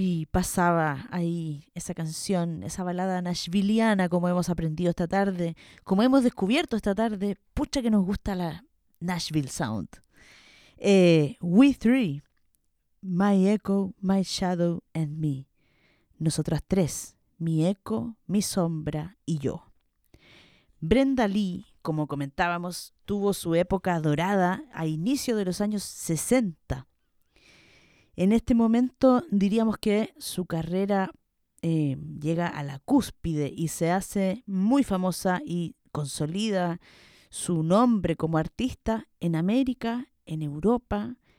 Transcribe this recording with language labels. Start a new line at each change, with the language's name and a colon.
Spanish: pasaba ahí esa canción, esa balada nashvilleana, como hemos aprendido esta tarde, como hemos descubierto esta tarde, pucha que nos gusta la Nashville Sound.
English: We three, my echo, my shadow and me.
Spanish: Nosotras tres, mi eco, mi sombra y yo. Brenda Lee, como comentábamos, tuvo su época dorada a inicio de los años 60. En este momento diríamos que su carrera llega a la cúspide y se hace muy famosa y consolida su nombre como artista en América, en Europa.